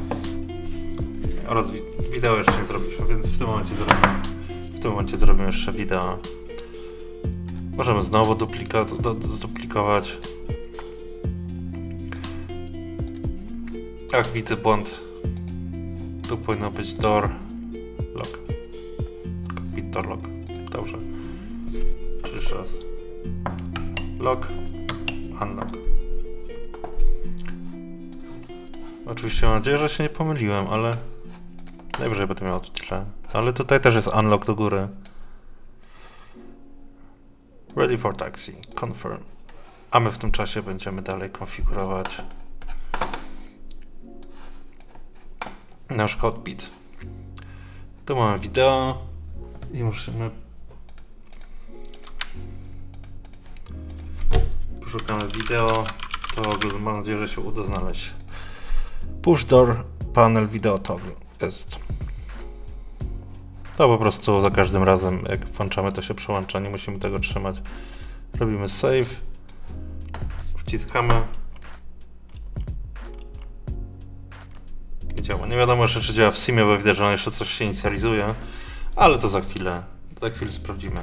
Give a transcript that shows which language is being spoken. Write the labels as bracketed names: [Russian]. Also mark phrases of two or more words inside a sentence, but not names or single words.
[Polish] Oraz wideo jeszcze nie zrobiliśmy, więc w tym momencie zrobimy jeszcze wideo. Możemy znowu zduplikować. Jak widzę błąd, tu powinno być [English] door lock. Cockpit door lock. [Polish] Dobrze. Czyli jeszcze raz. [English] Lock, unlock. [Polish] Oczywiście mam nadzieję, że się nie pomyliłem, ale najwyżej będę miał tu tyle. Ale tutaj też jest unlock do góry. [English] Ready for taxi. Confirm. [Polish] A my w tym czasie będziemy dalej konfigurować nasz cockpit. Tu mamy wideo i musimy poszukamy wideo. To mam nadzieję, że się uda znaleźć. [English] Push door panel video toggle jest. [Polish] To po prostu za każdym razem jak włączamy, to się przełącza, nie musimy tego trzymać. Robimy save, wciskamy i działa. Nie wiadomo jeszcze, czy działa w simie, bo widać, że jeszcze coś się inicjalizuje, ale to za chwilę sprawdzimy.